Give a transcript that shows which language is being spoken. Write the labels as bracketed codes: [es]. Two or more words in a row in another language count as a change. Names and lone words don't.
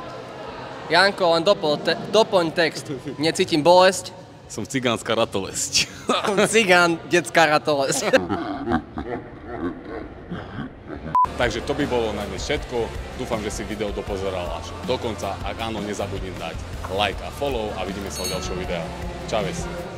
[sk] Janko, len doplň text. Necítim bolesť. Som cigánska ratolesť. Cigán, detská ratolesť. Takže to by bolo na dnes všetko. Dúfam, že si video dopozeral až do konca. Ak áno, nezabudni dať like a follow a vidíme sa v ďalšom videu. Čaves.